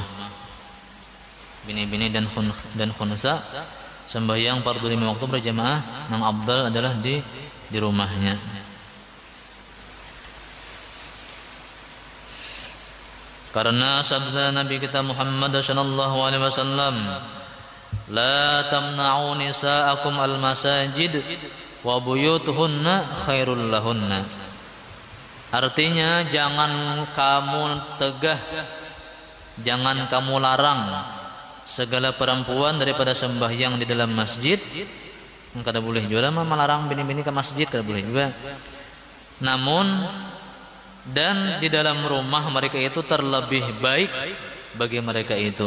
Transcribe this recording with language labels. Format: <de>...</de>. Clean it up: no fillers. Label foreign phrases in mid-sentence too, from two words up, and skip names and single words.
<bjn>Bini-bini dan khunsa sembahyang fardu 5 waktu berjamaah nang afdal adalah di rumahnya. Karena sabda Nabi kita Muhammad</bjn> <ar>صلى الله عليه وسلم لا تمنعوا نساءكم المساجد وبيوتهن خير لهن.</ar> <id>Artinya jangan kamu tegah, jangan kamu larang segala perempuan daripada sembahyang di dalam masjid.</id> <bjn>Kada boleh juga melarang bini-bini ke masjid, kada boleh juga. Namun dan di dalam rumah mereka itu terlebih baik bagi mereka itu.</bjn>